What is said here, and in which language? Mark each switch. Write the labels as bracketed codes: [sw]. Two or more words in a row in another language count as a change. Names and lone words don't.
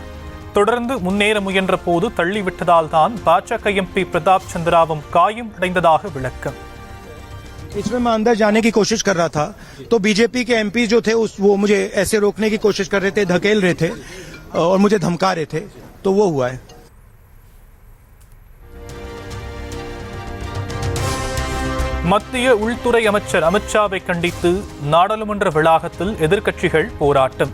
[ta] தொடர்ந்து முன்னேற முயன்ற போது தள்ளிவிட்டதால் தான் பாஜக எம்பி பிரதாப் சந்திராவும் காயம் அடைந்ததாக விளக்கம். [hi] इसमें मैं अंदर जाने की कोशिश कर रहा था तो बीजेपी के एमपी जो थे वो मुझे ऐसे रोकने की कोशिश कर रहे थे, धकेल रहे थे और मुझे धमका रहे थे, तो वो हुआ है. [ta] மத்திய உள்துறை அமைச்சர் அமித்ஷாவை கண்டித்து நாடாளுமன்ற வளாகத்தில் எதிர்க்கட்சிகள் போராட்டம்.